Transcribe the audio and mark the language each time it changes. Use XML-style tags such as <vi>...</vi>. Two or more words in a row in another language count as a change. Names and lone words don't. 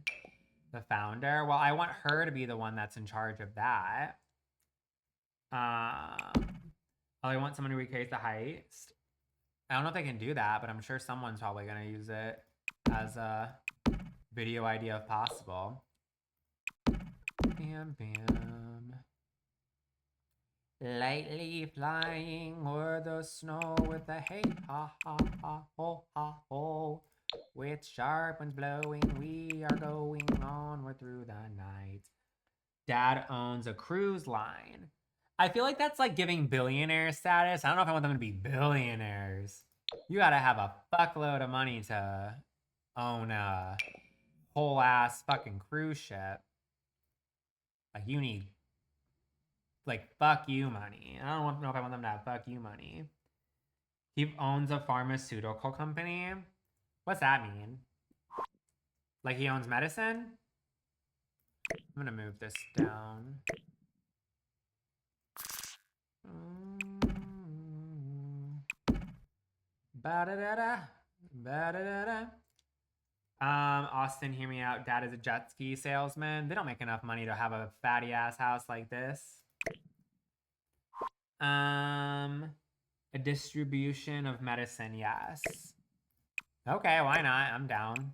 <en>The founder? Well, I want her to be the one that's in charge of that. Oh, I want someone to recreate the heist. I don't know if they can do that, but I'm sure someone's probably going to use it as a video idea if possible. Bam, bam. Lightly flying o'er the snow with a hey ha ha ha ho ha ho. With sharp winds blowing, we are going onward through the night. Dad owns a cruise line. I feel like that's like giving billionaire status. I don't know if I want them to be billionaires. You gotta have a fuckload of money to own a whole ass fucking cruise ship. Like you need like fuck you money. I don't know if I want them to have fuck you money. He owns a pharmaceutical company. What's that mean? Like he owns medicine? I'm gonna move this down. Ba-da-da-da. Ba-da-da-da. Austin, hear me out. Dad is a jet ski salesman. They don't make enough money to have a fatty ass house like this. A distribution of medicine, yes. Okay, why not? I'm down.</en>